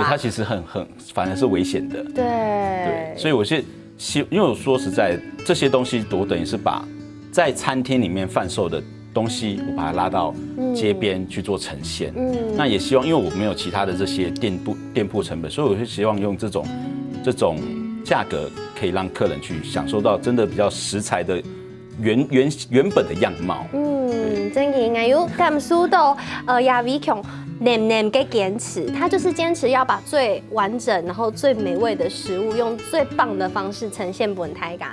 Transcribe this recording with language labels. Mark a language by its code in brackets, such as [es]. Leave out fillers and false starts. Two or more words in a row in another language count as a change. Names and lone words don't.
[zh] 對，它其實反而是危險的。對，所以我是因為我說實在，這些東西我等於是把在餐廳裡面販售的東西，我把它拉到街邊去做呈現。那也希望，因為我沒有其他的這些店鋪成本，所以我是希望用這種價格可以讓客人去享受到真的比較食材的原本的樣貌。真嘅，我有感受到亞偉強黏嘅堅持，他就是堅持要把最完整然後最美味的食物用最棒的方式呈現俾大家。